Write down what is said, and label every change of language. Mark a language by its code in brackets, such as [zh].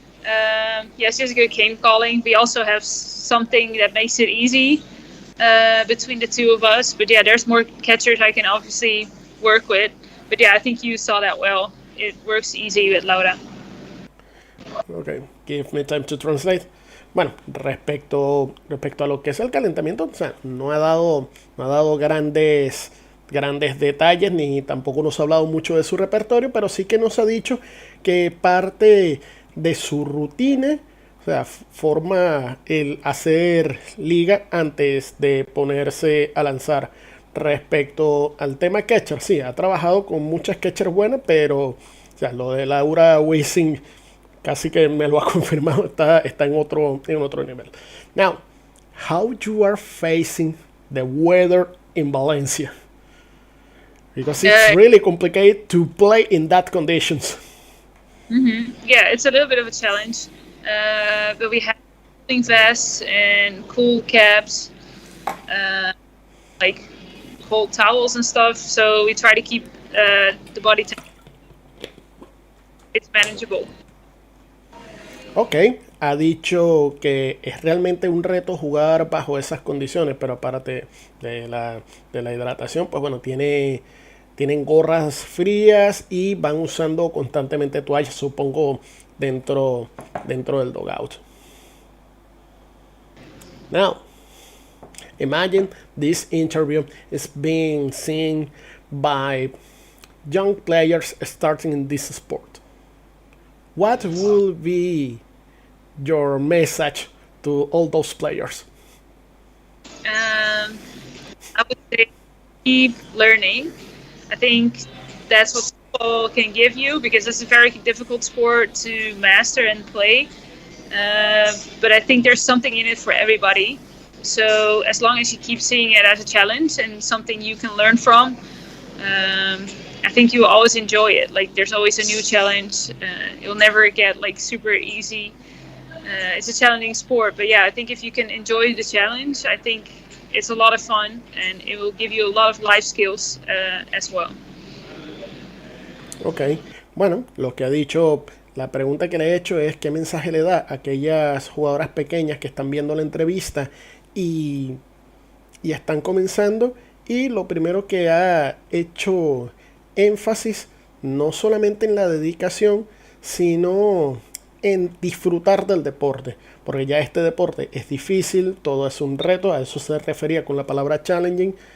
[en] Yeah, she has a good game calling. We also have something that makes it easy between the two of us. But yeah, there's more catchers I can obviously work with. But yeah, I think you saw that well. It works easy with Laura. Okay, give me time to translate. [es] Bueno, respecto a lo que es el calentamiento, o sea, no ha dado grandes detalles, ni tampoco nos ha hablado mucho de su repertorio, pero sí que nos ha dicho que parte de su rutina, o sea, forma el hacer liga antes de ponerse a lanzar. Respecto al tema catcher, sí, ha trabajado con muchas catchers buenas, pero o sea, lo de Laura Wiesing casi que me lo ha confirmado, está en otro nivel. [en] Now, how you are facing the weather in Valencia? Because it's really complicated to play in that conditions. Yeah, it's a little bit of a challenge. But we have cooling vests and cool caps, like cold towels and stuff. So we try to keep the body temperature. It's manageable. [es] Ok, ha dicho que es realmente un reto jugar bajo esas condiciones, pero aparte de la hidratación, pues bueno, tienen gorras frías y van usando constantemente toallas, supongo, dentro del dugout. [en] Now, imagine this interview is being seen by young players starting in this sport. What will be your message to all those players? I would say keep learning. I think that's what football can give you, because it's a very difficult sport to master and play. But I think there's something in it for everybody. So as long as you keep seeing it as a challenge and something you can learn from, I think you will always enjoy it. Like, there's always a new challenge. It'll never get like super easy. It's a challenging sport, but yeah, I think if you can enjoy the challenge, I think it's a lot of fun, and it will give you a lot of life skills as well. [es] Ok, bueno, lo que ha dicho, la pregunta que le he hecho es qué mensaje le da a aquellas jugadoras pequeñas que están viendo la entrevista y están comenzando, y lo primero que ha hecho énfasis no solamente en la dedicación, sino en disfrutar del deporte, porque ya este deporte es difícil, todo es un reto, a eso se refería con la palabra challenging.